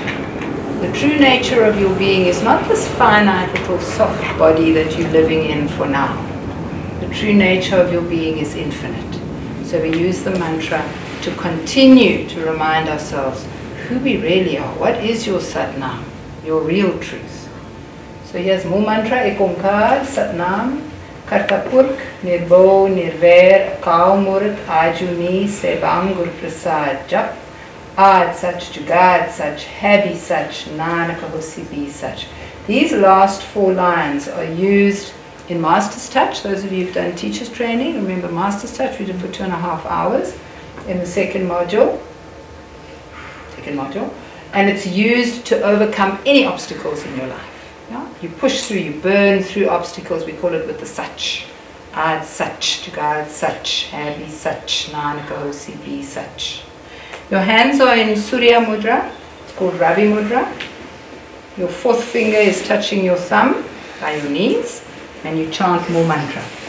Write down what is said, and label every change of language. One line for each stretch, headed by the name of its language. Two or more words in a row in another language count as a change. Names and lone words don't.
English: The true nature of your being is not this finite little soft body that you're living in for now. The true nature of your being is infinite. So we use the mantra to continue to remind ourselves who we really are. What is your Satnam, your real truth? So here's more mantra.
Punjabi: ਇਕ ਓਅੰਕਾਰ, ਸਤਿਨਾਮੁ, ਕਰਤਾਪੁਰਖੁ, ਨਿਰਭਉ, ਨਿਰਵੈਰੁ, ਅਕਾਲ ਮੂਰਤਿ, ਅਜੂਨੀ, ਸੈਭੰ, ਗੁਰ ਪ੍ਰਸਾਦਿ, ਜਪੁ, ਆਦਿ ਸਚੁ, ਜੁਗਾਦਿ ਸਚੁ, ਹੈ ਭੀ ਸਚੁ, ਨਾਨਕ ਹੋਸੀ ਭੀ ਸਚੁ.
English: These last 4 lines are used in Master's Touch. Those of you who've done teacher's training, remember Master's Touch we did for 2.5 hours in the second module. And it's used to overcome any obstacles in your life. Yeah? You push through, you burn through obstacles. We call it with the Sach.
Punjabi: ਆਦਿ ਸਚੁ, ਜੁਗਾਦਿ ਸਚੁ, ਹੈ ਭੀ ਸਚੁ, ਨਾਨਕ ਹੋਸੀ ਭੀ ਸਚੁ.
English: Your hands are in Surya Mudra. It's called Ravi Mudra. Your 4th finger is touching your thumb by your knees, and you chant more mantra.